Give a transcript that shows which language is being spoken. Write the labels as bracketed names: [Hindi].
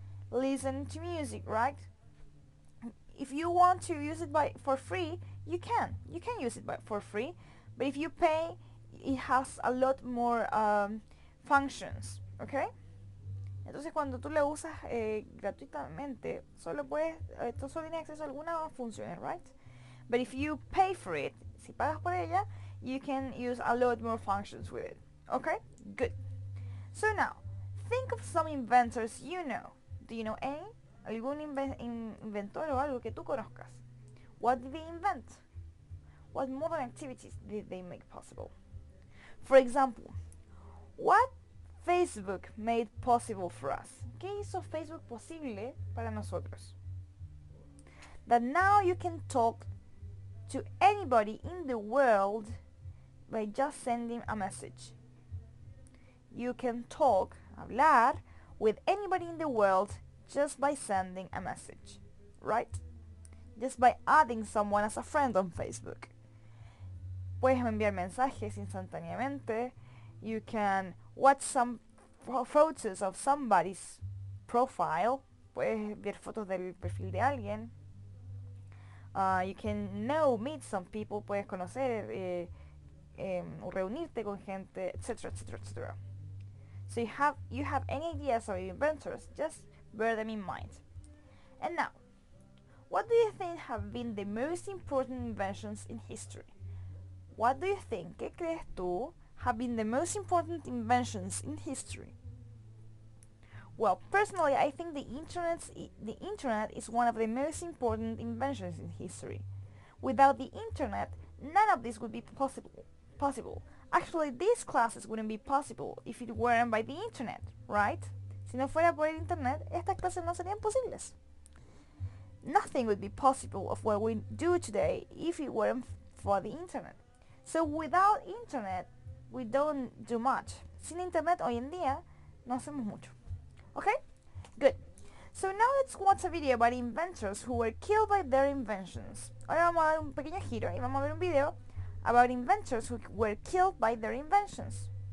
[English] Listen to music, right? If you want to use it for free, you can use it for free, but if you pay, it has a lot more functions, okay? [Spanish] Entonces cuando tú lo usas gratuitamente, solo tienes acceso a algunas funciones, right? [English] But if you pay for it, [Spanish] si pagas por ella, [English] you can use a lot more functions with it, okay? Good. So now, think of some inventors you know. Do you know any? [Spanish] ¿Algún inventor o algo que tú conozcas? [English] What did they invent? What modern activities did they make possible? For example, what Facebook made possible for us? [Spanish] ¿Qué hizo Facebook posible para nosotros? [English] That now you can talk to anybody in the world by just sending a message. You can talk, hablar, with anybody in the world just by sending a message, right? Just by adding someone as a friend on Facebook. [Spanish] Puedes enviar mensajes instantáneamente. [English] You can watch some photos of somebody's profile. [Spanish] Puedes ver fotos del perfil de alguien. [English] You can meet some people. [Spanish] Puedes conocer o reunirte con gente, etc., etc., [English] etc. So you have any ideas of inventors, just bear them in mind. And now, what do you think have been the most important inventions in history? What do you think? [Spanish] ¿Qué crees tú [English] have been the most important inventions in history? Well, personally, I think the internet is one of the most important inventions in history. Without the internet, none of this would be possible. Actually, these classes wouldn't be possible if it weren't by the internet, right? [Spanish] Si no fuera por el internet, estas clases no serían posibles. [English] Nothing would be possible of what we do today if it weren't for the internet. So without internet, we don't do much. [Spanish] Sin internet, hoy en día, no hacemos mucho. [English] Okay? Good. So now let's watch a video about inventors who were killed by their inventions. [Spanish] Ahora vamos a dar un pequeño giro y vamos a ver un video [English] about inventors who were killed by their inventions.